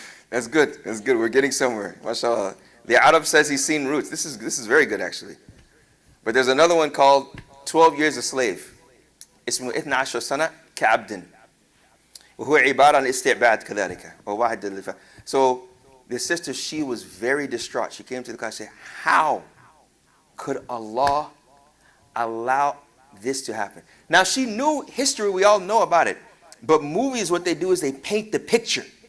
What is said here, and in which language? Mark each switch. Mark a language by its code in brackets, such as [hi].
[en] That's good. That's good. We're getting somewhere. MashaAllah. The Arab says he's seen Roots. This is very good, actually. But there's another one called 12 Years a Slave. [ar] اسمه 12 سنة كعبد. وهو عبارة عن استعباد كذلك. [en] وواحد So the sister, she was very distraught. She came to the class and said, how could Allah allow this to happen? Now, she knew history. We all know about it. But movies, what they do is they paint the picture.